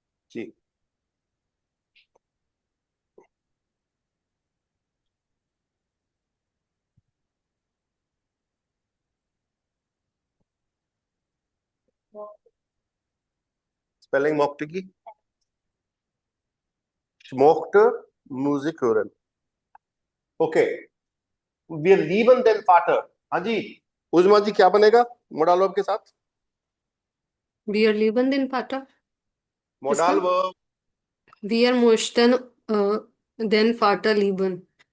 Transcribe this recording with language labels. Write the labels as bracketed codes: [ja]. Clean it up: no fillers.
[hi] जी, spelling मॉक्ट की, smoked music hören। [de] ओके, wir lieben den Vater। [hi] हाँ जी उजमा जी क्या बनेगा मॉडल वर्ब के साथ? [de] Wir lieben den Vater. [hi] Modal verb [de] Wir möchten den Vater lieben.